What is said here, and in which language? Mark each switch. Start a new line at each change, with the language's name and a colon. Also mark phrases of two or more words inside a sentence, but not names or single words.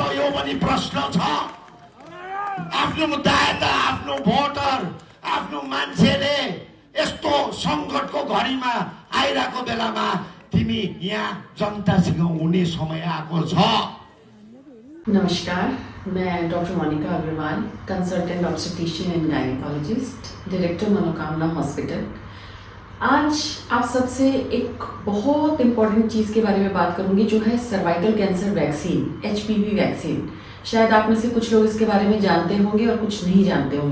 Nepali: यो पनि प्रश्न छ। आफ्नो दायित्व, आफ्नो भोटर, आफ्नो मान्छेले यस्तो संकटको घडीमा आइरहेको बेलामा तिमी यहाँ जनतासँग हुने समय आएको छ।
Hindi: नमस्कार, मैं डॉक्टर मोनिका अग्रवाल,
English: consultant obstetrician and gynaecologist,
Hindi: डायरेक्टर मनोकामना हॉस्पिटल। आज आप सबसे एक बहुत इम्पोर्टेंट चीज़ के बारे में बात करूंगी, जो है
English: cervical cancer vaccine,
Hindi: HPV वैक्सीन। शायद आप में से कुछ लोग इसके बारे में जानते होंगे और कुछ नहीं जानते होंगे।